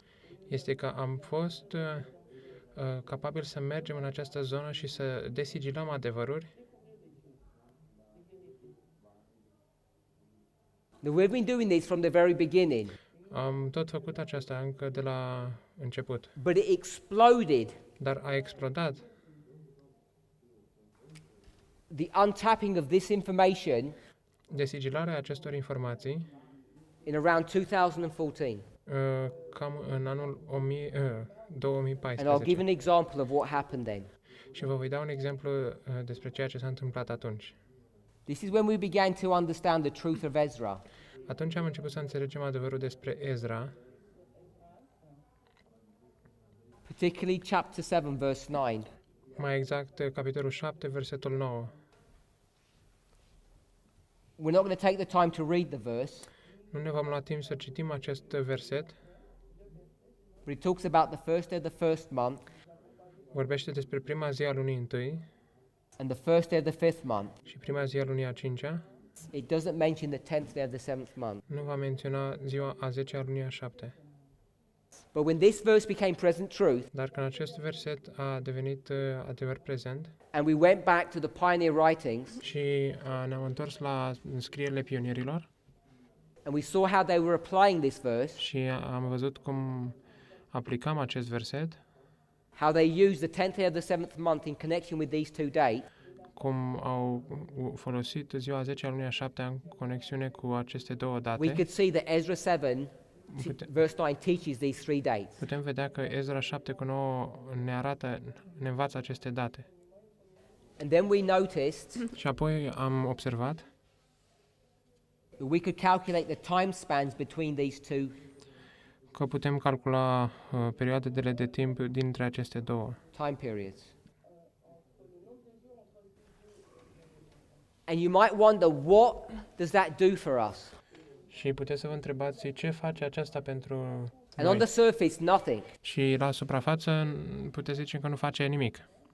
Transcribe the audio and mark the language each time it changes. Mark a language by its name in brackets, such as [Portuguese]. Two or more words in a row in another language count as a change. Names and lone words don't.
[Romanian] este că am fost capabili să mergem în această zonă și să desigilăm adevăruri. [English] Now, we've been doing this from the very beginning, [Romanian] Am tot făcut aceasta încă de la început, [English] but it exploded. [Romanian] dar a explodat. [English] The untapping of this information [Romanian] Desigilarea acestor informații [English] in around 2014. [Romanian] cam în anul 2014. [English] And I'll give an example of what happened then. [Romanian] Și vă voi da un exemplu despre ceea ce s-a întâmplat atunci. [English] This is when we began to understand the truth of Ezra. [Romanian] Atunci am început să înțelegem adevărul despre Ezra, [English] Particularly chapter 7, verse 9. [Romanian] mai exact capitolul 7, versetul 9. [English] We're not going to take the time to read the verse, [Romanian] Nu ne vom lua timp să citim acest verset. [English] but it talks about the first day of the first month [Romanian] Vorbește despre prima zi a lunii întâi [English] and the first day of the fifth month. [Romanian] și prima zi a lunii a cincea. [English] It doesn't mention the 10th day of the seventh month. [Romanian] Nu va menționa ziua a 10-a lunii a 7. [English] But when this verse became present truth, [Romanian] Dar când acest verset a devenit adevăr prezent [English] and we went back to the pioneer writings, [Romanian] și ne-am întors la scrierile pionierilor [English] and we saw how they were applying this verse, [Romanian] și am văzut cum aplicam acest verset, [English] how they used the 10th day of the seventh month in connection with these two dates, [Romanian] cum au folosit ziua 10-a lunii a 7-a în conexiune cu aceste două [English] we [Romanian] date. [English] could see that Ezra 7, verse 9, teaches these three dates. [Romanian] Putem vedea că Ezra 7:9 ne învață aceste date. [English] And then we noticed [Romanian] Și apoi am observat [English] that we could calculate the time spans between these two [Romanian] că putem calcula perioadele de timp dintre aceste două. [English] time periods. And you might wonder, what does that do for us? [Romanian] Și puteți să vă întrebați ce face aceasta pentru [English] And on [Romanian] noi. [English] the surface, nothing. [Romanian] Și la suprafață puteți zice că nu face nimic.